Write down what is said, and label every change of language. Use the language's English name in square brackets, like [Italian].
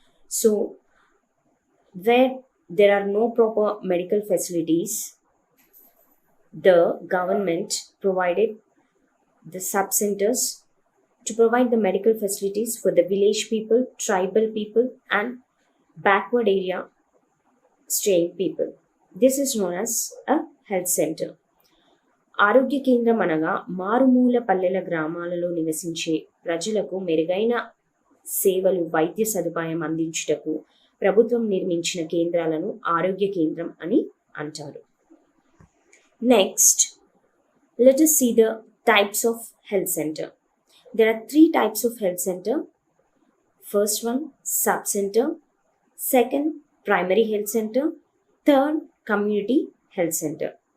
[English] So, where there are no proper medical facilities, the government provided the sub-centers to provide the medical facilities for the village people, tribal people, and backward area staying people. This is known as a health center. [Telugu] ఆరోగ్య కేంద్రం అనగా మారుమూల పల్లెల గ్రామాలలో నివసించే ప్రజలకు మెరుగైన సేవలు వైద్య సదుపాయం అందించుటకు ప్రభుత్వం నిర్మించిన కేంద్రాలను ఆరోగ్య కేంద్రం అని అంటారు. [English] Next, let us see the types of health center. There are 3 types of health center. First one, sub-center. Second, primary health center. Third, community health center.